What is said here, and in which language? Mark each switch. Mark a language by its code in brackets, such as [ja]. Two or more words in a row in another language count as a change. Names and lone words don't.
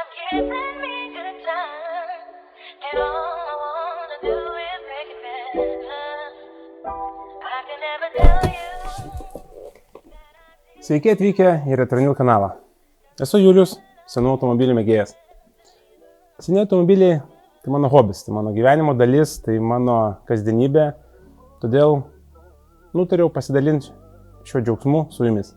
[en] can bring me good time, and all I wanna do is make it better. I can never tell you. [lt] Sveiki atvykę į Retronil kanalą. Esu Julius, senų automobilių mėgėjas. Seni automobiliai tai mano hobis, tai mano gyvenimo dalis, tai mano kasdienybė, todėl nutariau pasidalinti šiuo džiaugsmu su jumis.